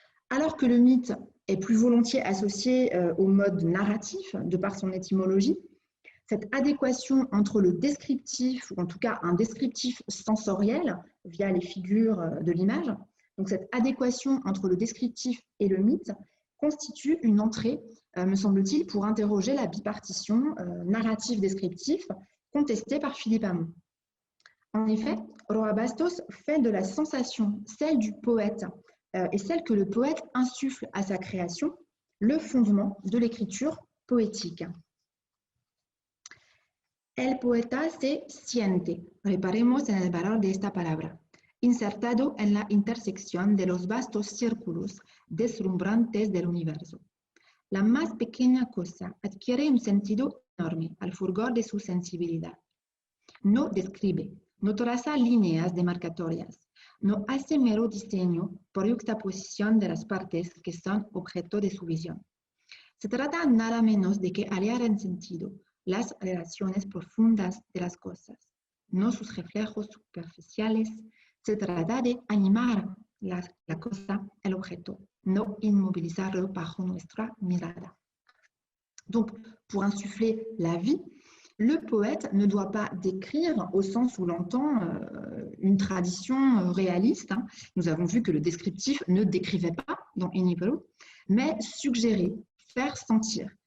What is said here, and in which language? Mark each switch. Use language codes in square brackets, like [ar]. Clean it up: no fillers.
[fr] Alors que le mythe est plus volontiers associé au mode narratif, de par son étymologie, cette adéquation entre le descriptif, ou en tout cas un descriptif sensoriel, via les figures de l'image, donc cette adéquation entre le descriptif et le mythe constitue une entrée, me semble-t-il, pour interroger la bipartition narrative-descriptif contestée par Philippe Hamon. En effet, Roa Bastos fait de la sensation, celle du poète, et celle que le poète insuffle à sa création, le fondement de l'écriture poétique. [es] El poeta se siente. Reparemos en el valor de esta palabra. Insertado en la intersección de los vastos círculos deslumbrantes del universo. La más pequeña cosa adquiere un sentido enorme al fulgor de su sensibilidad. No describe, no traza líneas demarcatorias, no hace mero diseño por yuxtaposición de las partes que son objeto de su visión. Se trata nada menos de que hallar en sentido las relaciones profundas de las cosas, no sus reflejos superficiales. Se trata de animar la cosa, el objeto, no inmovilizarlo bajo nuestra mirada. [fr] Donc, pour insuffler la vie, le poète ne doit pas décrire, au sens où l'entend une tradition réaliste. Nous avons vu que le descriptif ne décrivait pas dans Inipero, mais suggérer, faire sentir.